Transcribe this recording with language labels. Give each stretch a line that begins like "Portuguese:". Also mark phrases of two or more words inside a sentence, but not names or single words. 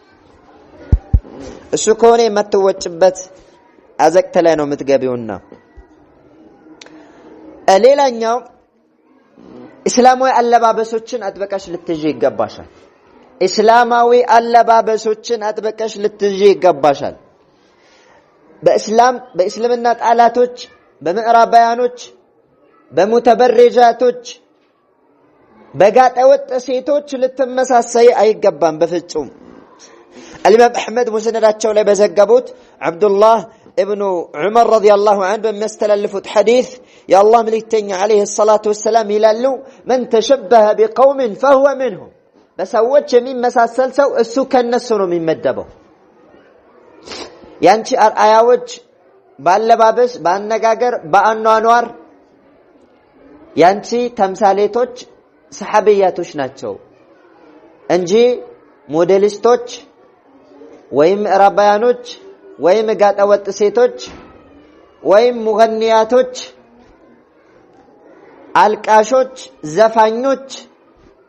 Amharic: እሱ ከሆነ የምትወጭበት አዘቅተ ላይ ነው የምትገቢውና። ሌላኛው እስላማዊ አለባበሶችን አጥበቀሽ ልትይዢ ይገባሻል። እስላማዊ አለባበሶችን አጥበቀሽ ልትይዢ ይገባሻል። በእስልምና ጣላቶች፣ በምዕራባውያኖች፣ በሙተበረጃቶች፣ በጋጠወጥ ሴቶች ልትመሳሰይ አይገባም በፍጹም።
Arabic: الإمام أحمد
Amharic: مسنداتቸው ላይ በዘገቡት
Arabic: عبدالله ابن عمر رضي الله عنه
Amharic: በሚያስተላልፉት ሐዲስ የአላህ መልእክተኛ
Arabic: عليه الصلاة والسلام
Amharic: ይላሉ
Arabic: من تشبه بقوم فهو منهم፣
Amharic: በሰዎች የሚመሳሰል ሰው እሱ ከነሱ ነው የሚመደበው። ያንቺ አርአያዎች ባለባበስ፣ ባነጋገር፣ በአኗኗር ያንቺ ተምሳሌቶች ሰሐቢያቶች ናቸው እንጂ ሞዴሊስቶች ወይም ምዕራባውያኖች ወይም ጋጠወጥ ሴቶች ወይም ሙገኒያቶች፣ አልቃሾች፣ ዘፋኞች